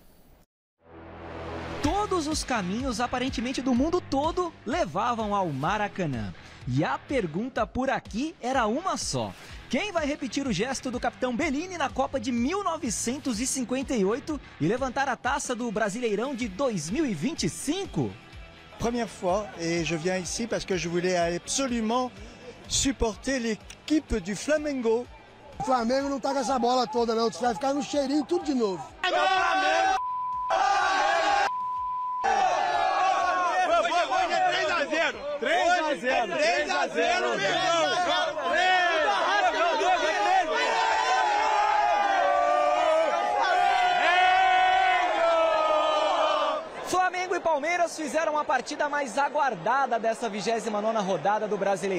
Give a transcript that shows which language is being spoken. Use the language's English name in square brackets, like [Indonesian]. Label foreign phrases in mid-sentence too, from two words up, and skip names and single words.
[Portuguese] Todos os caminhos, aparentemente do mundo todo, levavam ao Maracanã. E a pergunta por aqui era uma só. Quem vai repetir o gesto do capitão Bellini na Copa de 1958 e levantar a taça do Brasileirão de 2025? [French] Première fois, et je viens ici parce que je voulais absolument supporter l'équipe du Flamengo. [Portuguese] O Flamengo não tá com essa bola toda não, vai ficar no cheirinho tudo de novo. Flamengo! 3x0, Flamengo e Palmeiras fizeram a partida mais aguardada dessa 29ª rodada do Brasileirão.